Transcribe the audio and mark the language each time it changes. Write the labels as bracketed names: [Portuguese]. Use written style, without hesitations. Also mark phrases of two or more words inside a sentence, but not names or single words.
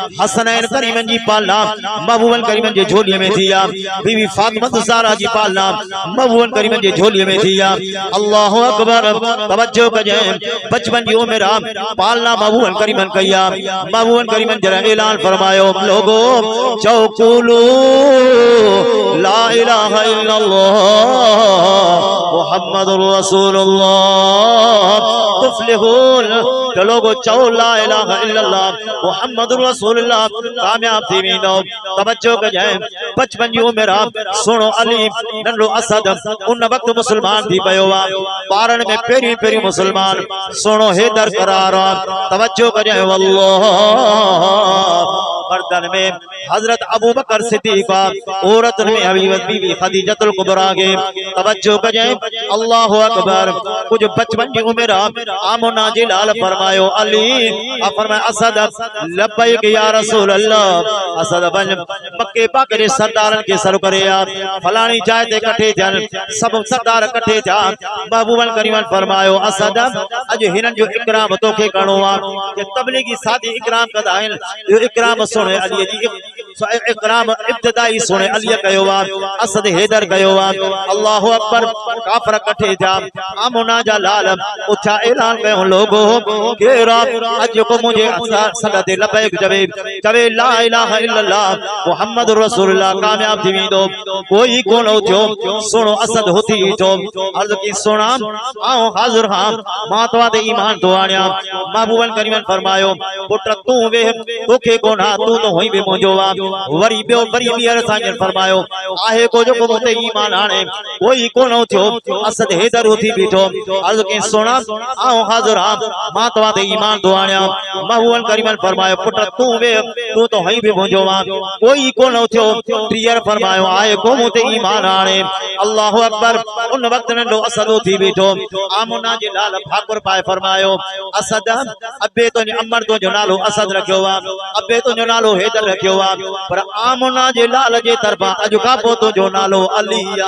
[Sindhi] हसनैन करीमन जी पालना महबूबन करीमन जी झोली में थी आहे। बीवी फातिमा ज़हरा जी पालना महबूबन करीमन जी झोली में थी आहे। [Arabic] الله أكبر. [Sindhi] तवज्जो कजे बचपन जी उम्र पालना महबूबन करीमन कई आहे। महबूबन करीमन जरा ऐलान फरमायो लोगो चौकुलू [Arabic] لا إله إلا الله محمد رسول الله تفلحون. [Sindhi] लोगो चओ [Arabic] لا إله إلا الله محمد رسول الله, [Sindhi] कामयाब थी वेंदो। तवज्जो कजे बचपन जी उम्र सुनो अली नंढो असद उन वक्त मुसलमान थी पियो आहे। ॿारनि में पहिरीं पहिरीं मुसलमान सुनो हैदर करार। तवज्जो कजे वल्लाह। मर्दन में हजरत अबू बकर सिद्दीक, औरतन में हबीबत बीबी खदीजतुल कुबरा के। तवज्जो कजे [Arabic] الله أكبر. [Sindhi] कुछ बचपन की उम्र आमोना जी लाल फरमायो अली फरमाया असद [Arabic] لبيك يا رسول الله. [Sindhi] असद बन मक्के पाक जे सरदारन के सर करे फलानी जाय ते कठे थियन, सब सरदार कठे थिया। महबूबन करीमन फरमायो असद अज हिनन जो इकराम तोखे करणो आ। के तबलीगी सादी इकराम कदा आहिन, यो इकराम सुने अली जी इकराम इब्तिदाई सुने अली कयो आ, असद हैदर कयो आ। [Arabic] الله أكبر. [Sindhi] काफर कठे थिया। आमोना जा लाल उठा ऐलान कयो लोगो केरा अज को मुझे सददे लबैक जवे चवे [Arabic] لا إله إلا الله محمد رسول الله, [Sindhi] कामयाब थी वेंदो। कोई कोन थियो। सुनो असद होती थो अर्ज की सुना आओ हाजिर हां मां तवा ते ईमान तो आणिया। महबूबन करीमन फरमायो पुट तू वे तोखे कोना, तू तो होई बे मुंजो वा। वरी बियो वरी बियर साजन फरमायो आहे को जो को ते ईमान आणे, कोई कोन थियो। असद हैदर होती बीठो अर्ज की सुना आओ हाजिर हां मां तवा ते ईमान तो आणिया। महबूबन करीमन फरमायो पुट तू वे तू तो होई बे मुंजो वा। कोई कोन थियो। टीयर फरमायो आहे को मुते ईमान आणे। [Arabic] الله أكبر. [Sindhi] उन वक्त नंढो असद थी बीठो। आमोना जे लाल भाकुर पाए फरमायो असद अबे तो अमर तो जो नालो असद रखियो वा, अबे तो जो नालो हैदर रखियो वा, पर आमोना जे लाल जे तरफा अज का पो तो जो नालो अली आ।